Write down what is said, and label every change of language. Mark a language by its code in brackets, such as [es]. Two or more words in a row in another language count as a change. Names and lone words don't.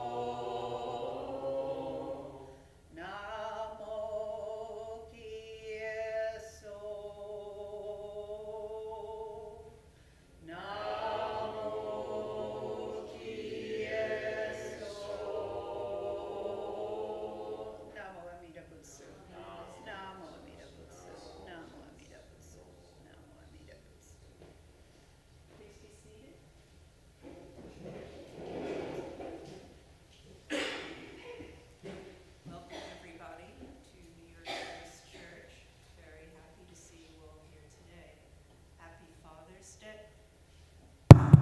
[ja] 南無帰依僧. 南無帰依僧. 南無阿弥陀仏. 南無阿弥陀仏. 南無阿弥陀仏. 南無阿弥陀仏. [en] Please be seated. Welcome everybody to New York Buddhist Church. Very happy to see you all here today. Happy Father's Day.